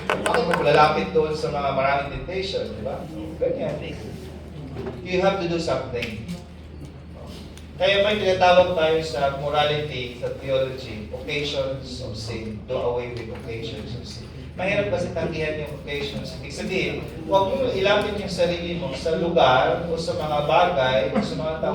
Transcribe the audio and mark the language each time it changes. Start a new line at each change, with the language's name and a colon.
Filipino: bakit mo lalapit doon sa mga maraming temptation, di ba? Ganyan.
English: You have to do something.
Filipino: Kaya may tinatawag tayo
English: sa morality, sa theology, occasions of sin. Do away with occasions of sin.
Filipino: Mahirap kasi tanggihan yung occasions. Ibig sabihin, huwag mo ilapit yung sarili mo sa lugar o sa mga bagay o sa mga tao.